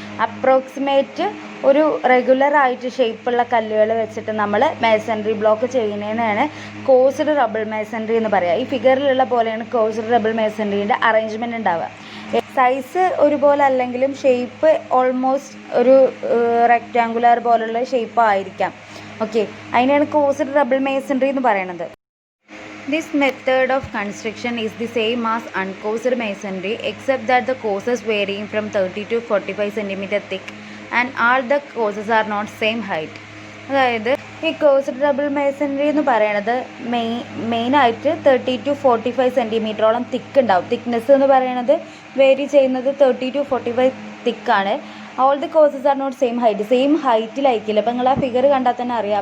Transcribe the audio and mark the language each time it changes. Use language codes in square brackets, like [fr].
[ml] Approximate ഒരു regular ആയിട്ട് ഷേപ്പുള്ള കല്ലുകൾ വെച്ചിട്ട് നമ്മൾ മേസൺറി ബ്ലോക്ക് ചെയ്യുന്നതിനാണ് കോസ്ഡ് റബിൾ മേസൺറി എന്ന് പറയുക. ഈ ഫിഗറിലുള്ള പോലെയാണ് കോസ്ഡ് റബിൾ മേസൺറീൻ്റെ അറേഞ്ച്മെൻറ്റ് ഉണ്ടാവുക. സൈസ് ഒരുപോലെ അല്ലെങ്കിലും ഷേപ്പ് ഓൾമോസ്റ്റ് ഒരു റെക്റ്റാങ്കുലർ പോലുള്ള ഷേപ്പ് ആയിരിക്കാം. ഓക്കെ, അതിനാണ് കോസ്ഡ് റബിൾ മേസൺറി എന്ന് പറയുന്നത്. [en] This method of construction is the same as uncoased masonry except that the courses varying from 30 to 45 cm thick and all the courses are not same height. [ml] അതായത് ഈ caused റബിൾ masonry എന്ന് പറയുന്നത് മെയിനായിട്ട് 30 to 45 സെൻറ്റിമീറ്ററോളം തിക്ക് ഉണ്ടാവും. Thickness എന്ന് പറയുന്നത് vary ചെയ്യുന്നത് 30 to 45 തിക്കാണ്. [en] All the courses are not same height. [ml] Same ഹൈറ്റിലായിരിക്കില്ല. അപ്പോൾ നിങ്ങൾ ആ ഫിഗർ കണ്ടാൽ തന്നെ അറിയാം.